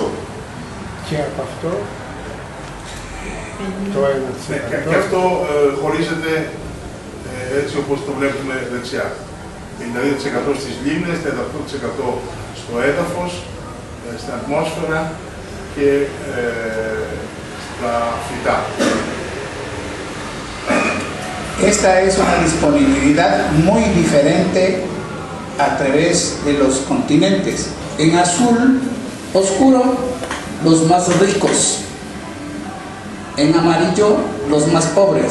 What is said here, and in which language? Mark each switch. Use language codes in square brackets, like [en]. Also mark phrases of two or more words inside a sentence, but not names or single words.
[el] Και από αυτό το 1%. Και αυτό χωρίζεται έτσι όπως το βλέπουμε δεξιά. 52% στις λίμνες, 38% στο έδαφος, στην ατμόσφαιρα και στα φυτά. [es] Esta es una disponibilidad muy diferente a través de los continentes. En azul oscuro, los más ricos. En amarillo, los más pobres.